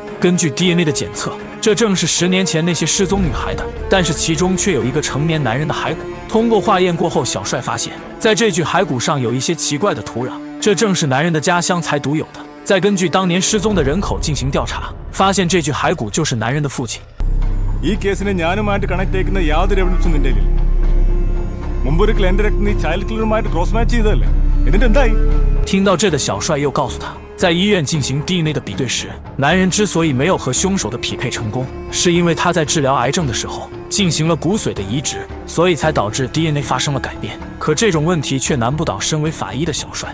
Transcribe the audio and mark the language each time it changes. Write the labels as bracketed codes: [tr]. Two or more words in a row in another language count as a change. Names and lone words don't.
[zh] 根据 DNA 的检测，这正是10年前那些失踪女孩的，但是其中却有一个成年男人的骸骨。通过化验过后，小帅发现，在这具骸骨上有一些奇怪的土壤，这正是男人的家乡才独有的。再根据当年失踪的人口进行调查，发现这具骸骨就是男人的父亲。 [ml] ഈ കേസിനെ ഞാനുമായിട്ട് കണക്ട് ചെയ്യുന്ന യാതൊരു എവിഡൻസും നിന്റെ കയ്യിലില്ല. മുമ്പൊരിക്കൽ എന്റെ രക്തം നീ [en] child killer-umaayitt cross match [ml] ചെയ്തതല്ലേ? എന്നിട്ട് എന്തായി? [zh] 听到这的小帅又告诉他，在医院进行 DNA 的比对时，男人之所以没有和凶手的匹配成功，是因为他在治疗癌症的时候进行了骨髓的移植，所以才导致 DNA 发生了改变。可这种问题却难不倒身为法医的小帅。